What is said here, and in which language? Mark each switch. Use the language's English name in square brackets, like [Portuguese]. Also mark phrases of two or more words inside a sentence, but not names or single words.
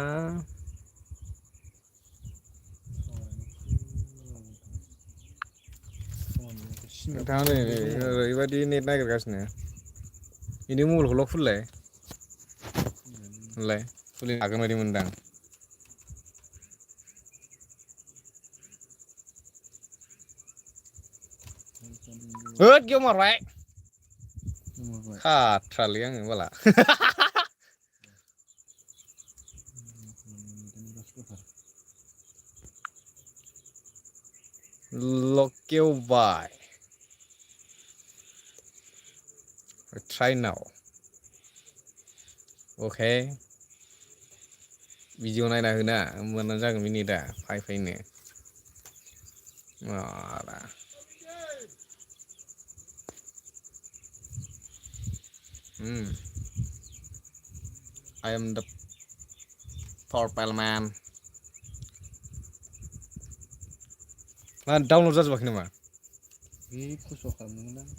[Bodo] नोंथाङा नै ओरैबायदि नेट नागिरगासिनो बेनि मबाइलखौल' खुलिलाय खुलिनो हागोन बायदि मोनदां होद गेमारबाय खाथ्रालै आङो बाला लकेवबाय [English] try now [Bodo] अके भिडिअ नायना होना होमबानो जागोन बे नेटआ फाइ फाइनो माला [English] I am the purple man [Bodo] मा डाउनलड जाजोबाखै नामा बे फुसवा खालामदोंमोन आं